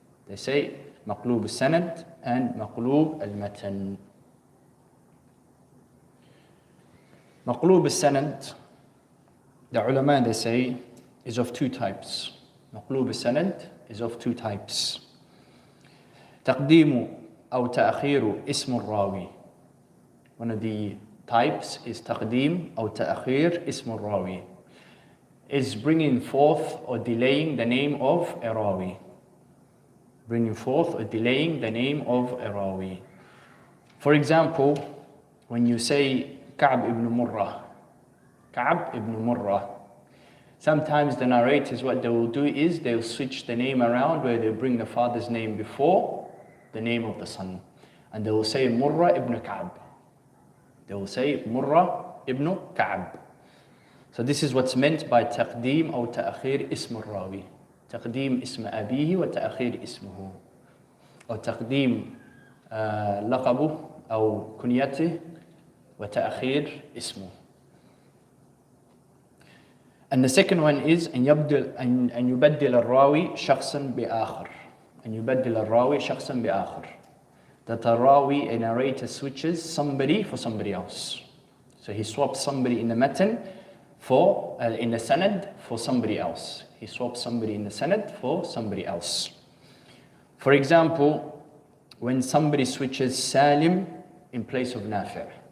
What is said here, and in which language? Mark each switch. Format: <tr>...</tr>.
<en>They say maqloob al-sanad and maqloob al-matan. Maqloob al-sanad, the ulama they say, is of two types. Maqloob al-sanad is of two types.</en> <ar>تقديم أو تأخير اسم الراوي.</ar> <en>One of the types is</en> <ar>تقديم أو تأخير اسم الراوي.</ar> <en>Is bringing forth or delaying the name of a rawi. Bringing forth or delaying the name of a rawi. For example, when you say Ka'b ibn Murrah, Ka'b ibn Murrah, sometimes the narrators, what they will do is they'll switch the name around where they bring the father's name before the name of the son. And they will say Murrah ibn Ka'b. They will say Murrah ibn Ka'b. So this is what's meant by</en> <ar>تقديم أو تأخير اسم الراوي. تقديم اسم أبيه وتأخير اسمه. أو تقديم لقبه أو كنيته وتأخير اسمه.</ar> <en>And the second one is</en> <ar>أن يبدل الراوي شخصا بآخر. أن يبدل الراوي شخصا بآخر.</ar> <en>That a rawi, a narrator, switches somebody for somebody else. So he swaps somebody in the matan for in the sanad for somebody else. He swaps somebody in the sanad for somebody else. For example, when somebody switches Salim in place of Nafi'.</en>